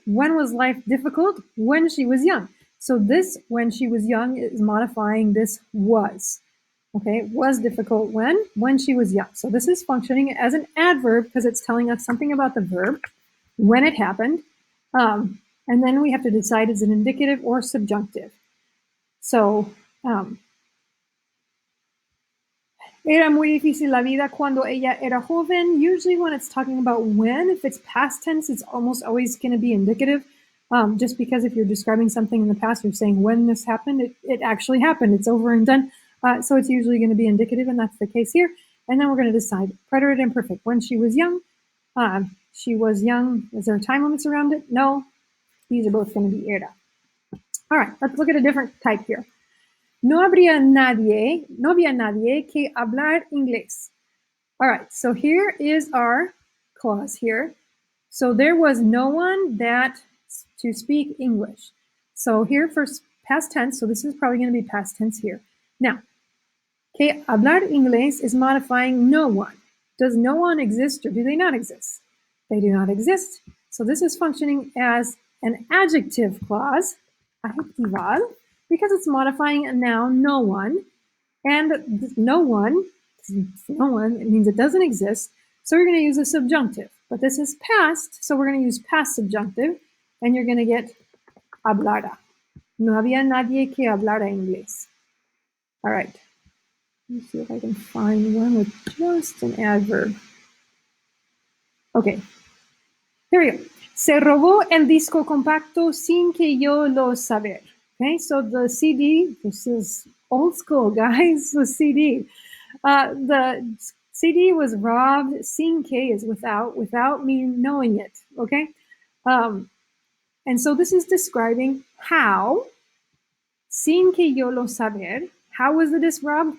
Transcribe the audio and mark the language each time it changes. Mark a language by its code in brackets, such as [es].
[en] When was life difficult? When she was young. So this, when she was young, is modifying this was. Okay, was difficult when she was young. So this is functioning as an adverb because it's telling us something about the verb, when it happened. And then we have to decide is it indicative or subjunctive. [es] So, era muy difícil la vida cuando ella era joven. [en] Usually when it's talking about when, if it's past tense, it's almost always going to be indicative. Just because if you're describing something in the past, you're saying when this happened, it actually happened. It's over and done. So it's usually going to be indicative, and that's the case here. And then we're going to decide preterite imperfect. When she was young, she was young. Is there time limits around it? No. These are both going to be era. All right, let's look at a different type here. [es] No había nadie que hablar inglés. [en] All right, so here is our clause here. So there was no one that to speak English. So here for past tense, so this is probably going to be past tense here. Now, [es] que hablar inglés [en] is modifying no one. Does no one exist or do they not exist? They do not exist. So this is functioning as an adjective clause, adjetival, because it's modifying a noun, no one. And no one, it means it doesn't exist. So we're going to use a subjunctive. But this is past, so we're going to use past subjunctive. And you're going to get hablara. [es] No había nadie que hablara inglés. [en] All right. Let me see if I can find one with just an adverb. Okay. Here we go. [es] Se robó el disco compacto sin que yo lo saber. [en] Okay, so the CD, this is old school, guys, the CD. The CD was robbed, [es] sin que [en] is without me knowing it, okay? And so this is describing how, [es] sin que yo lo saber, [en] how was the disc robbed?